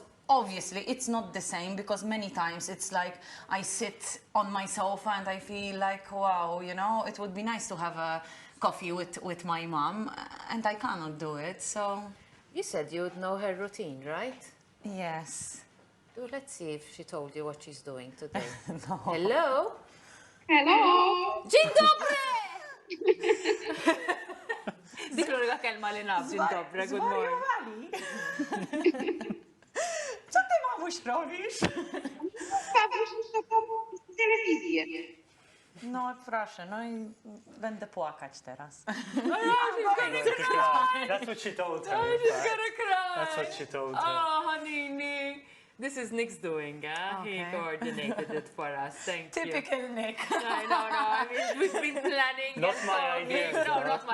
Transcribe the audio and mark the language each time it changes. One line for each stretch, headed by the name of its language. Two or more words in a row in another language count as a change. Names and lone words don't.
English: Obviously, it's not the same because many times it's like I sit on my sofa and I feel like, wow, you know, it would be nice to have a coffee with my mom, and I cannot do it, so... You said you would know her routine, right? Yes. Let's see if she told you what she's doing today. No. Hello? Hello!
Polish: Dzień dobry!
Maltese: Dik l-unika kelma li naf,
Polish: dzień dobry,
English: good morning.
Polish: Co ty, mamuś, robisz? Paweł, to telewizję. No, proszę, no i będę płakać teraz.
English: That's what she told her. Oh, in she's fact. gonna cry. That's what she told her. Oh, honey. This is Nick's doing, huh? He Okay. coordinated it for us. Thank you. Typical Nick. I know. I mean, we've been planning. Not and my talking. idea, No, though. not my